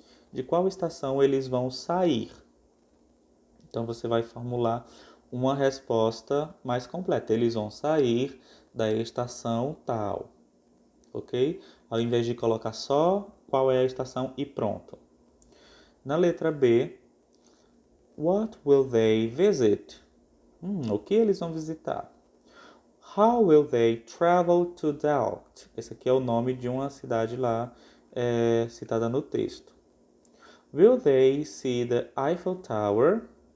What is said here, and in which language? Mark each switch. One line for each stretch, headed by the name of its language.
Portuguese: De qual estação eles vão sair? Então você vai formular uma resposta mais completa. Eles vão sair da estação tal, ok? Ao invés de colocar só qual é a estação e pronto. Na letra B,
English: what will they visit?
Portuguese: O que eles vão visitar?
English: How will they travel to Delft?
Portuguese: Esse aqui é o nome de uma cidade lá citada no texto.
English: Will they see the Eiffel Tower?